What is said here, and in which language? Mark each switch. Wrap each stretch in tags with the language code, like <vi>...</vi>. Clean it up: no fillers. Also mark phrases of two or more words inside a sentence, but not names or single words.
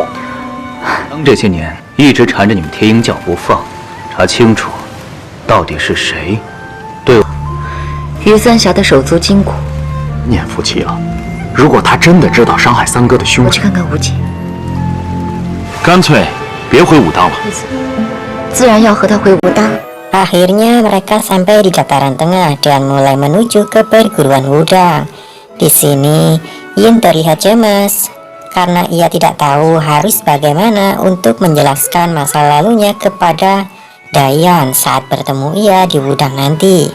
<zh>这些年一直缠着你们天鹰教不放，查清楚，到底是谁对我。于三峡的手足筋骨，念夫妻了。如果他真的知道伤害三哥的凶手，我去看看无忌。干脆别回武当了。自然要和他回武当。</zh> <id>Akhirnya mereka sampai di dataran tengah dan mulai menuju ke perguruan Wudang. Di sini, Yin terlihat cemas karena ia tidak tahu harus bagaimana untuk menjelaskan masa lalunya kepada Dayan saat bertemu ia di Wudang nanti.</id>